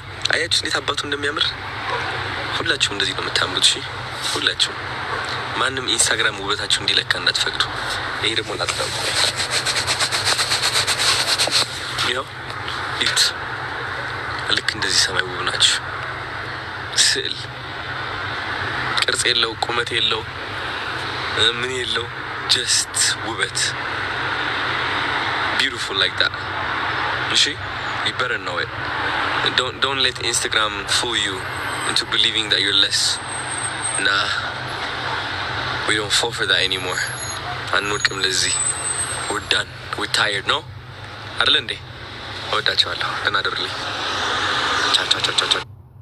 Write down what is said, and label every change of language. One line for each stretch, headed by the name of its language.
Amharic: አያችሁ እንዴት አባቱ እንደሚያምር። ሁላችሁም እንደዚህ ነው የምታምሩት። እሺ ሁላችሁም። ማንም ኢንስታግራም ውበታችሁ እንዲለካ እንዳትፈቅዱ። ይሄ ደግሞ ላጥራው ያው ኢት ልክ እንደዚህ ሰማይ ውብ ናችሁ። ስዕል ቅርጽ የለው ቁመት የለው ምን የለው ጀስት ውበት
English: beautiful like that. እሺ you better know it. Don't let Instagram fool you into believing that you're less. Nah, we don't fall for that anymore.
Amharic: አንወድቅም ለዚህ.
English: We're done. We're tired, no?
Amharic: አይደል እንዴ? እወዳችኋለሁ። ደህና እደሩልኝ። ቻው ቻው ቻው ቻው።